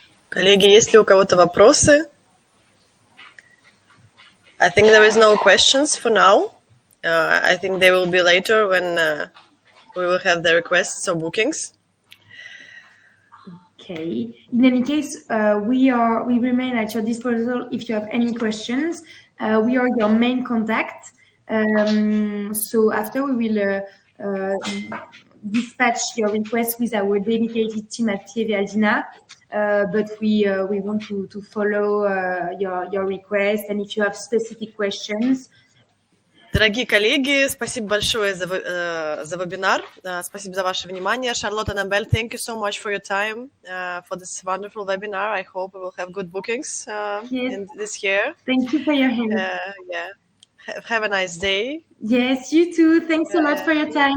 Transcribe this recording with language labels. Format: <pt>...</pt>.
<ru>Коллеги, есть ли у кого-то вопросы?</ru> <en>I think there is no questions for now. I think they will be later when we will have the requests or bookings. Okay. In any case, we remain at your disposal if you have any questions. We are your main contact. So after we will dispatch your request with our dedicated team at Pieve Aldina. But we want to follow your request, and if you have specific questions.</en> <ru>Дорогие коллеги, спасибо большое за вебинар. Спасибо за ваше внимание.</ru> <en>Charlotte and Annabelle, thank you so much for your time, for this wonderful webinar. I hope we will have good bookings in this year. Thank you for your help. Yeah. Have a nice day. Yes, you too. Thanks a lot for your time,</en>